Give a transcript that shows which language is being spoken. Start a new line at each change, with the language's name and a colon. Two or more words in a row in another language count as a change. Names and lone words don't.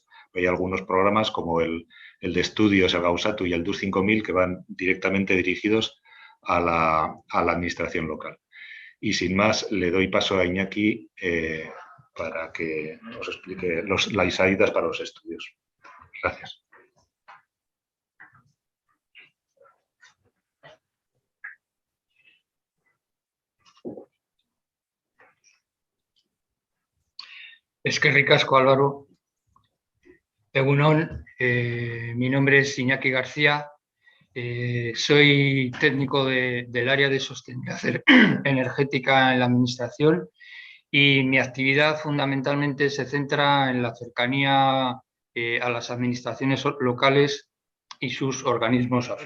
Spanish: Hay algunos programas como el de estudios, el Gauzatu y el DUS 5000, que van directamente dirigidos a la administración local. Y sin más, le doy paso a Iñaki para que nos explique las ayudas para los estudios. Gracias.
Basque: Eskerrik asko, Álvaro. Egunon,
Spanish: mi nombre es Iñaki García. Soy técnico del área de sostenibilidad energética en la Administración y mi actividad fundamentalmente se centra en la cercanía a las administraciones locales y sus organismos afines.